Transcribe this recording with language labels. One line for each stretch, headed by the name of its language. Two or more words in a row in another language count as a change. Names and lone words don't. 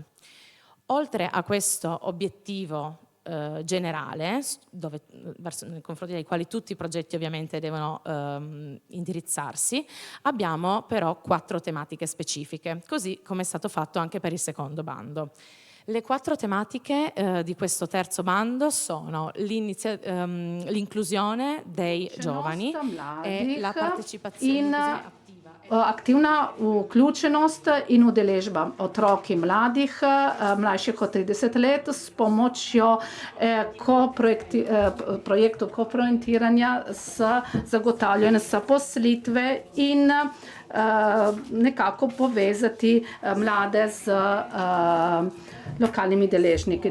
Italian: Oltre a questo obiettivo generale, nei confronti dei quali tutti i progetti ovviamente devono indirizzarsi, abbiamo però 4 tematiche specifiche, così come è stato fatto anche per il secondo bando. Le 4 tematiche di questo terzo bando sono l'inclusione dei giovani e la partecipazione attiva.
Slovenian: Aktivna vključenost in udeležba otrok in mladih, mlajših od 30 let, s pomočjo projektov koprojektiranja s zagotavljanjem zaposlitve in nekako povezati mlade z lokalnimi deležniki.